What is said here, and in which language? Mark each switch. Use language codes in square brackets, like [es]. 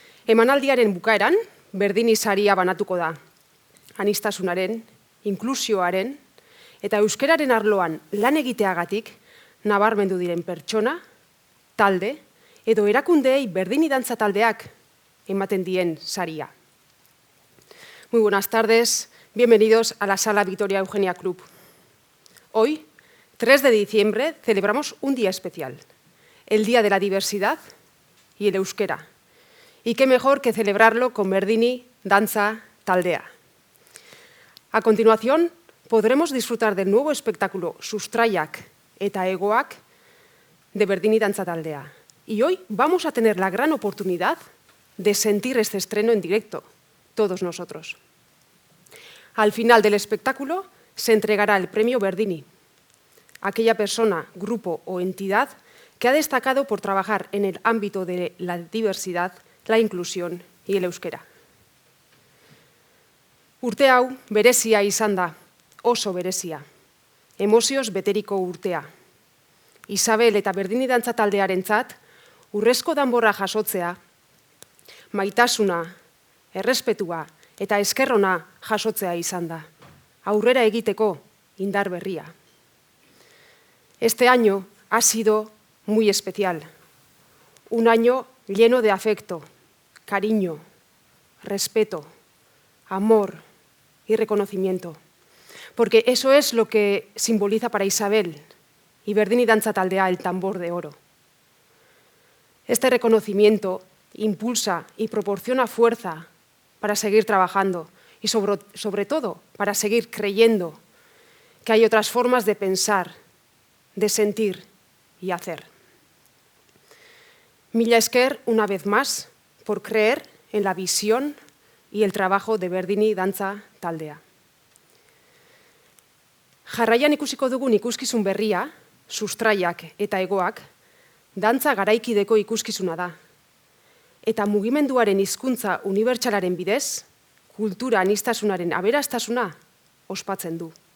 [eu] Emanaldiaren bukaeran, Berdini saria banatuko da. Aniztasunaren, inklusioaren eta euskararen arloan lan egiteagatik nabarmendu diren pertsona, talde edo erakundeei Berdini dantza taldeak ematen dien saria. [es] Muy buenas tardes, bienvenidos a la Sala Vitoria Eugenia Club. Hoy, 3 de diciembre, celebramos un día especial, el Día de la Diversidad y el Euskera. Y qué mejor que celebrarlo con Berdini Dantza Taldea. A continuación, podremos disfrutar del nuevo espectáculo Sustraiak eta Hegoak de Berdini Dantza Taldea. Y hoy vamos a tener la gran oportunidad de sentir este estreno en directo, todos nosotros. Al final del espectáculo se entregará el premio Berdini, aquella persona, grupo o entidad que ha destacado por trabajar en el ámbito de la diversidad, la inclusión y el euskera. [eu] Urte hau berezia izan da, oso berezia. Emozioz beteriko urtea. Isabel eta Berdini dantza taldearentzat urrezko danborra jasotzea, maitasuna, errespetua eta eskerrona jasotzea izan da. Aurrera egiteko indar berria. [es] Este año ha sido muy especial. Un año lleno de afecto, cariño, respeto, amor y reconocimiento. Porque eso es lo que simboliza para Isabel y Berdini Dantza Taldea el tambor de oro. Este reconocimiento impulsa y proporciona fuerza para seguir trabajando y sobre todo para seguir creyendo que hay otras formas de pensar, de sentir y hacer. [eu] Mila esker, [es] una vez más, por creer en la visión y el trabajo de Berdini Dantza Taldea. [eu] Jarraian ikusiko dugun ikuskizun berria, Sustraiak eta Hegoak, dantza garaikideko ikuskizuna da. Eta mugimenduaren hizkuntza unibertsalaren bidez, kultura aniztasunaren aberastasuna ospatzen du.